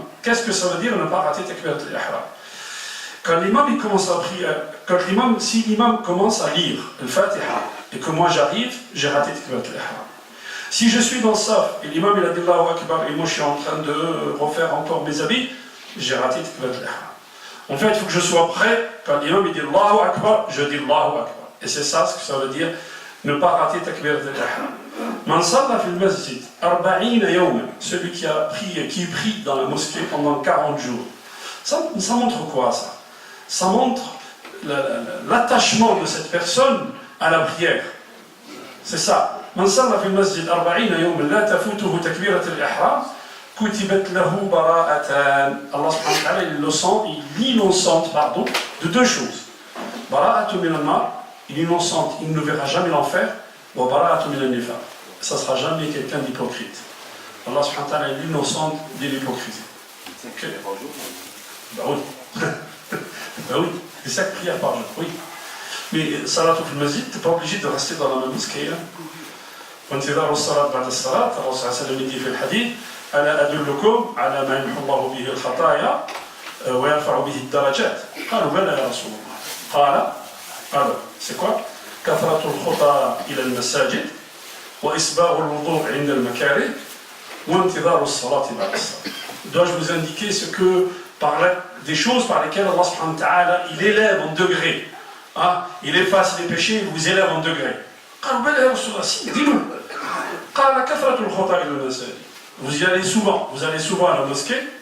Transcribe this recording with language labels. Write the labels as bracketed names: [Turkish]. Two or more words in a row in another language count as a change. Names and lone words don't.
[French] Qu'est-ce que ça veut dire ne pas rater [Arabic] تكبيرة الإحرام? [French] Quand l'imam il commence à prier, si l'imam commence à lire le Fatiha et que moi j'arrive, j'ai raté [Arabic] تكبيرة الإحرام. [French] Si je suis dans le saf et l'imam il a dit [Arabic] الله أكبر [French] et moi je suis en train de refaire encore mes habits, j'ai raté [Arabic] تكبيرة الإحرام. [French] En fait, il faut que je sois prêt quand l'imam il dit [Arabic] الله أكبر, [French] je dis [Arabic] الله أكبر. [French] Et c'est ça ce que ça veut dire ne pas rater [Arabic] تكبيرة الإحرام. من صلى في المسجد 40 يوما, [French] celui qui a prié, qui prie dans la mosquée pendant 40 jours. Ça montre quoi ça? Ça montre l'attachement de cette personne à la prière. C'est ça. [Arabic] من صلى في المسجد 40 يوما لا تفوته تكبيرة الإحرام كتبت له براءتان. الله سبحانه وتعالى [French] il innocente de deux choses. [Arabic] براءة من النار, [French] il est innocente, il ne verra jamais l'enfer. [Arabic] وبراءة من النفاق, [French] ça ne sera jamais quelqu'un d'hypocrite. [Arabic] الله سبحانه وتعالى [French] est innocent de l'hypocrisie. Bah oui. Ben oui, c'est 5 prières par jour, oui. Mais [Arabic] صلاة المسجد, [French] tu n'es pas obligé de rester dans la même mosquée. [Arabic] وانتظار الصلاة بعد الصلاة، الرسول صلى الله عليه وسلم dit في الحديث ألا أدلكم على ما يمحو الله به الخطايا ويرفع به الدرجات؟ قالوا بلى يا رسول الله. قال [French] c'est quoi؟ [Arabic] كثرة الخطى إلى المساجد وإسباغ الوضوء عند المكاره وانتظار الصلاة بعد الصلاة. [French] Dois-je vous indiquer ce que des choses par lesquelles [Arabic] الله سبحانه وتعالى [French] il élève en degrés, il efface les péchés, il vous élève en degrés. Dis-nous. Vous allez souvent à la mosquée.